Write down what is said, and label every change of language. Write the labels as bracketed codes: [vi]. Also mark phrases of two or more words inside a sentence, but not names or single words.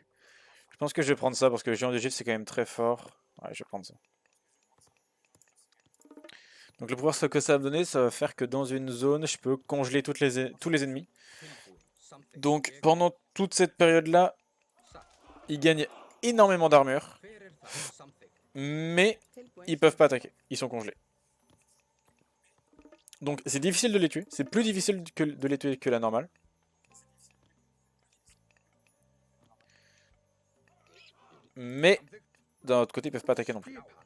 [fr] Je pense que je vais prendre ça parce que le géant du givre c'est quand même très fort. Ouais, je vais prendre ça. Donc le pouvoir que ça va me donner, ça va faire que dans une zone, je peux congeler tous les ennemis. Donc pendant toute cette période-là, ils gagnent énormément d'armure, [is] Fyrir það. Samþykkt. [fr] mais ils peuvent pas attaquer, ils sont congelés. Donc c'est difficile de les tuer, c'est plus difficile de les tuer que la normale. Mais d'un autre côté, ils peuvent pas attaquer non plus.